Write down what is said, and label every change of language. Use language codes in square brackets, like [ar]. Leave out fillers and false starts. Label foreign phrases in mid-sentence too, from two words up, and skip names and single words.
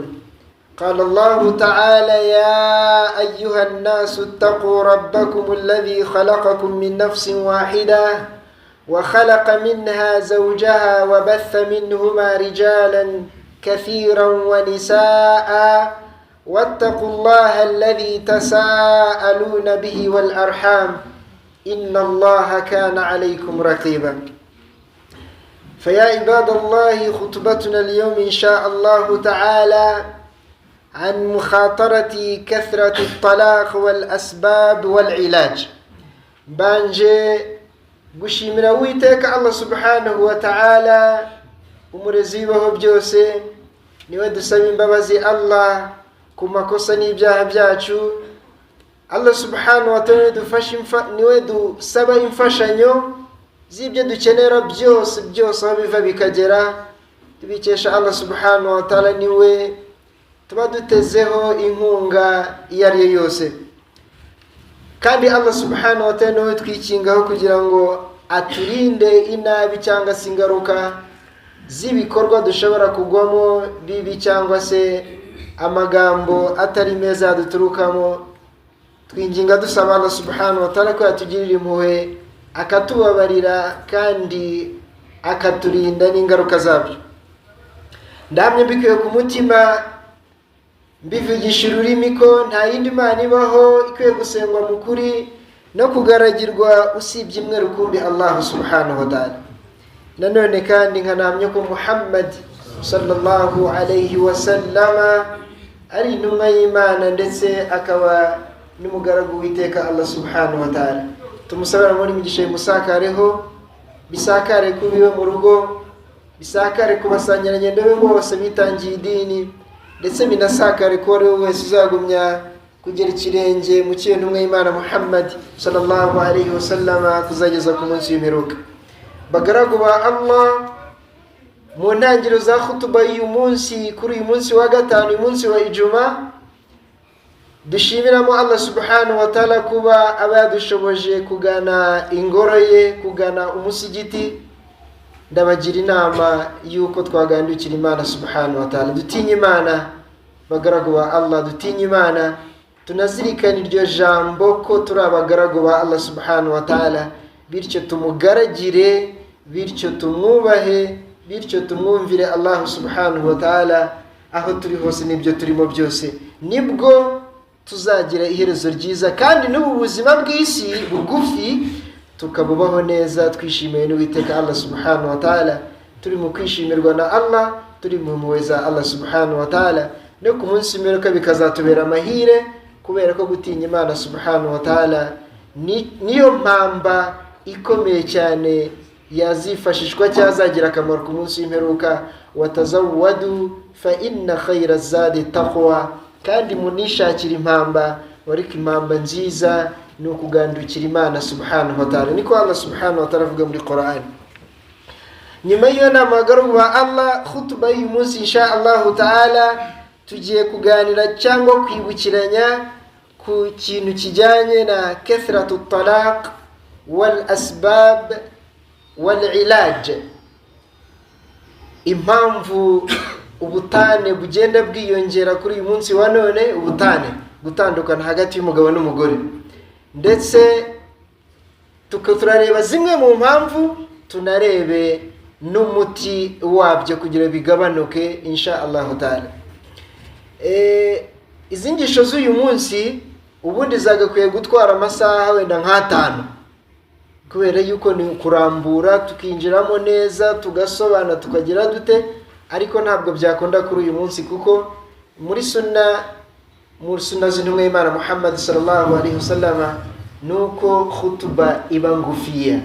[ar] قال الله تعالى: يا أيها الناس اتقوا ربكم الذي خلقكم من نفس واحدة وخلق منها زوجها وبث منهما رجالا كثيرا ونساء واتقوا الله الذي تساءلون به والأرحام إن الله كان عليكم رقيبا. فيا عباد الله، خطبتنا اليوم إن شاء الله تعالى عن مخاطرة كثرة الطلاق والأسباب والعلاج. [rw] بانجي gushimira Uwiteka [ar] الله سبحانه وتعالى, [rw] umurezi w'ibibaho byose. Niwe dusaba imbabazi Allah ku makosa n'ibyaha byacu. [ar] الله سبحانه وتعالى [rw] niwe dusaba imfashanyo z'ibyo dukenera byose aho biva bikagera, tubikesha [ar] الله سبحانه وتعالى. [rw] Niwe tuba dutezeho inkunga iyo ari yo yose, kandi [ar] الله سبحانه وتعالى [rw] niwe twikingaho kugira ngo aturinde inabi cyangwa se ingaruka z'ibikorwa dushobora kugwamo bibi cyangwa se amagambo atari meza yaduturukamo. Twinginga dusaba [ar] الله سبحانه وتعالى [rw] ko yatugirira impuhwe, akatubabarira kandi akaturinda n'ingaruka zabyo. Ndamye mbikuye ku mutima, mbivugisha ururimi ko nta yindi Mana ibaho ikwiye gusengwa mu kuri no kugaragirwa usibye imwe rukumbi, [ar] الله سبحانه وتعالى. [rw] Nanone kandi nkanamye ko Muhammad [ar] صلى الله عليه وسلم [rw] ari intumwa y'Imana ndetse akaba n'umugaragu w'Iteka [ar] الله سبحانه وتعالى. [rw] Tumusabira muri migisha y'umusakareho, bisakare kubiwe mu rugo, bisakare kubasangiranye be bose bitangiye idini, ndetse binasakare ko ari wese uzagumya kugera ikirenge mu cy'intumwa y'Imana Muhammad [ar] صلى الله عليه وسلم [rw] kuzageza ku munsi w'imperuka. Bagaragu ba Allah, mu ntangiriro za khutuba y'uyu munsi, kuri uyu munsi wa gatanu, uyu munsi wa Ijuma, dushimiramo [ar] الله سبحانه وتعالى [rw] kuba abadushoboje kugana ingoro ye, kugana umusigiti. Ndabagira inama yuko twagandukira Imana [ar] سبحانه وتعالى. [rw] Dutinye Imana bagaragu ba Allah, dutinye Imana, tunazirikana iryo jambo ko turi abagaragu ba [ar] الله سبحانه وتعالى, [rw] bityo tumugaragire, bityo tumwubahe, bityo tumwumvire [ar] الله سبحانه وتعالى [rw] aho turi hose n'ibyo turimo byose. Nibwo tuzagira iherezo ryiza, kandi n'ubu buzima bw'isi bugufi tukabubaho neza twishimiye n'Uwiteka [ar] الله سبحانه وتعالى, [rw] turi mu kwishimirwa na Allah, turi mu mpuhwe za [ar] الله سبحانه وتعالى. [rw] No ku munsi w'imperuka bikazatubera amahire, kubera ko gutinya Imana [ar] سبحانه وتعالى [rw] niyo mpamba ikomeye cyane yazifashishwa cyazagira akamaro ku munsi w'imperuka. [ar] وتزودوا فإن خير الزاد التقوى, [rw] kandi munishakira impamba, wariko impamba nziza ni ukugandukira Imana [ar] سبحانه وتعالى. [rw] Niko [ar] الله سبحانه وتعالى [rw] avuga muri Qur'an. Nyuma y'iyo nama bagaragu ba Allah, khutuba y'uyu munsi [ar] إن شاء الله تعالى [rw] tugiye kuganira cyangwa kwibukiranya ku kintu kijyanye na [ar] كثرة الطلاق والأسباب والعلاج, [rw] impamvu ubutane bugenda bwiyongera kuri uyu munsi wa none, ubutane, gutandukana hagati y'umugabo n'umugore. ndetse turareba zimwe mu mpamvu, tunarebe n'umuti wabyo kugira bigabanuke [ar] إن شاء الله تعالى. [rw] Izi ngisho z'uyu munsi ubundi zagakwiye gutwara amasaha wenda nk'atanu, kubera yuko ni kurambura tukinjiramo neza tugasobana tukagira dute, ariko ntabwo byakunda kuri uyu munsi kuko muri sunna z'intumwa y'Imana Muhammad [ar] صلى الله عليه وسلم [rw] nuko khutuba iba ngufiya.